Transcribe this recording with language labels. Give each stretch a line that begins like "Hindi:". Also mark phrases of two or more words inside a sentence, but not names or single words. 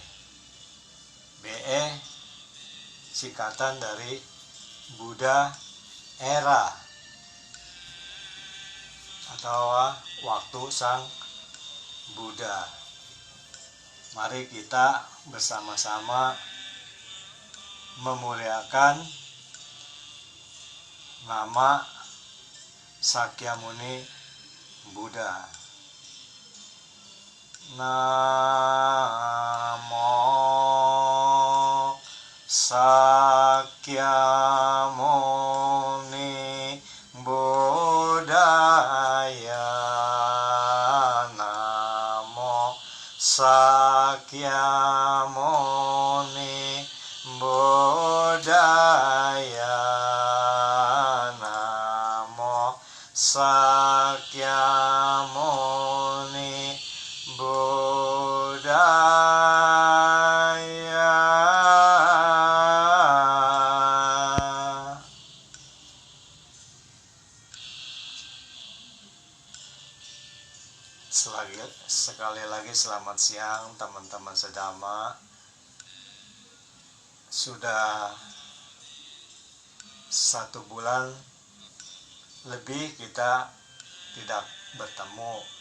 Indonesian: BE singkatan dari Buddha Era atau waktu Sang Buddha. Mari kita bersama-sama memuliakan nama Sakyamuni Buddha.
Pali: Namo Sakyamuni Buddhaya. Namo Sakyamuni Buddhaya. Namo Sakyamuni Buddhaya.
Indonesian: Sekali lagi selamat siang teman-teman sedama. Sudah 1 bulan lebih kita tidak bertemu.